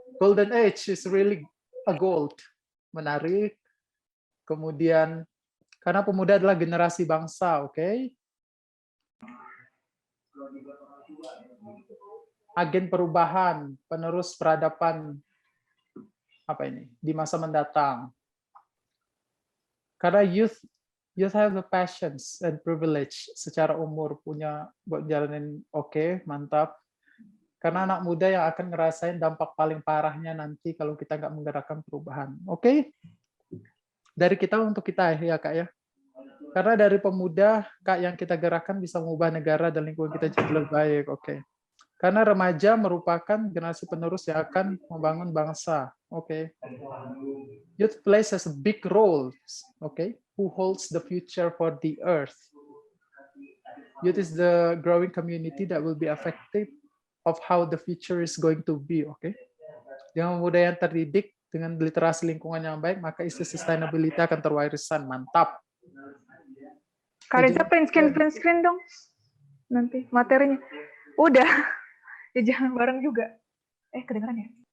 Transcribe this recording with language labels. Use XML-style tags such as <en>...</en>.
<en>Golden Age is really a gold.</en> <id>Menarik. Kemudian, karena pemuda adalah generasi bangsa, oke? Agen perubahan, penerus peradaban, apa ini? Di masa mendatang. Karena</id> <en>youth have the passions and privilege</en> <id>secara umur punya buat jalanin oke, mantap. Karena anak muda yang akan ngerasain dampak paling parahnya nanti kalau kita nggak menggerakkan perubahan. Oke? Dari kita untuk kita ya Kak ya. Karena dari pemuda Kak yang kita gerakkan bisa mengubah negara dan lingkungan kita jadi lebih baik. Oke. Karena remaja merupakan generasi penerus yang akan membangun bangsa. Oke.</id> <en>Youth plays as a big role. Okay. Who holds the future for the earth? Youth is the growing community that will be affected of how the future is going to be.</en> <id>Oke. Dengan muda yang terdidik dengan literasi lingkungan yang baik, maka isu sustainability akan terwarisan. Mantap. Kak Reza print screen dong. Nanti materinya. Udah. Ya jangan bareng juga. Kedengeran ya?</id>